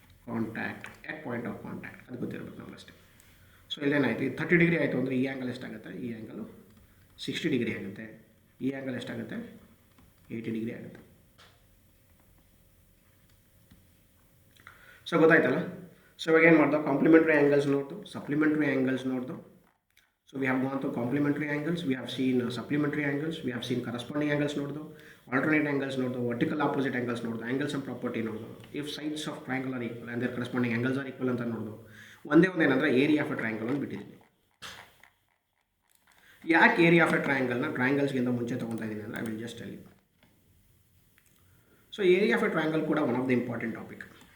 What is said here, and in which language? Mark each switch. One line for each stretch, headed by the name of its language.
Kannada: Contact at point of contact ಅದು ಗೊತ್ತಿರಬೇಕು ನಮ್ಗೆ ಅಷ್ಟೇ. ಸೊ ಇಲ್ಲೇನಾಯಿತು, ಇದು 30 ಡಿಗ್ರಿ ಆಯಿತು ಅಂದರೆ ಈ ಆ್ಯಂಗಲ್ ಎಷ್ಟಾಗುತ್ತೆ, ಈ ಆ್ಯಂಗಲು 60 ಡಿಗ್ರಿ ಆಗುತ್ತೆ, ಈ ಆ್ಯಂಗಲ್ ಎಷ್ಟಾಗುತ್ತೆ 80 ಡಿಗ್ರಿ ಆಗುತ್ತೆ. ಸೊ ಗೊತ್ತಾಯ್ತಲ್ಲ. ಸೊ ಇವಾಗ ಏನು ಮಾಡ್ದೋ, complementary angles ನೋಡ್ದು, supplementary angles ನೋಡ್ದು.
English: So we have gone through complementary angles, we have seen supplementary angles, we have seen corresponding angles ನೋಡ್ದು, alternate angles ನೋಡ್ದು, vertical opposite angles ನೋಡ್ದು, angles and property ನೋಡ್ದು, if sides of triangle are equal and their corresponding angles are equal ಅಂತ ನೋಡ್ದು.
Kannada: ಒಂದೇ ಏನಂದರೆ area of A triangle ಅಂತ ಬಿಟ್ಟಿದ್ದೀನಿ. ಯಾಕೆ area of A ಟ್ರಯಾಂಗಲ್ನ ಟ್ರಯಾಂಗಲ್ಸ್ಗಿಂತ ಮುಂಚೆ ತೊಗೊತಾ ಇದ್ದೀನಿ ಅಂದರೆ
English: I will just tell you. So area of a triangle ಕೂಡ one of the important topic.